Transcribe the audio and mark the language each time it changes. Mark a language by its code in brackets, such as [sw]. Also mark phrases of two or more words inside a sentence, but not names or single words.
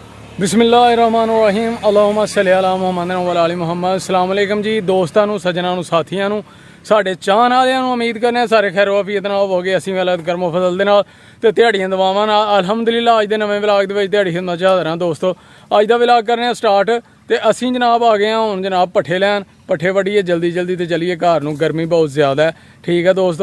[ar] بسم الله الرحمن الرحيم اللهم صل على محمد وعلى آل محمد. السلام عليكم [pa] جی دوستاں نوں، سجناں نوں، ساتھیاں نوں، ساڈے چاہن والیاں نوں. امید کرنے سارے خیرو عافیت نال ہووو گے۔ اسیں ویلا کرمو فضل دے نال تے دیہاڑیاں دواواں نال الحمدللہ. اج دے نویں ولاگ دے وچ دیہاڑی خدمت چ حاضر ہاں دوستو۔ اج دا ولاگ کرنے سٹارٹ تے اسیں جناب آ گئے ہاں ہن جناب پٹھے لین. پٹھے وڈھیے جلدی جلدی تے چلیے گھر نوں۔ گرمی بہت زیادہ ہے، ٹھیک ہے دوستو.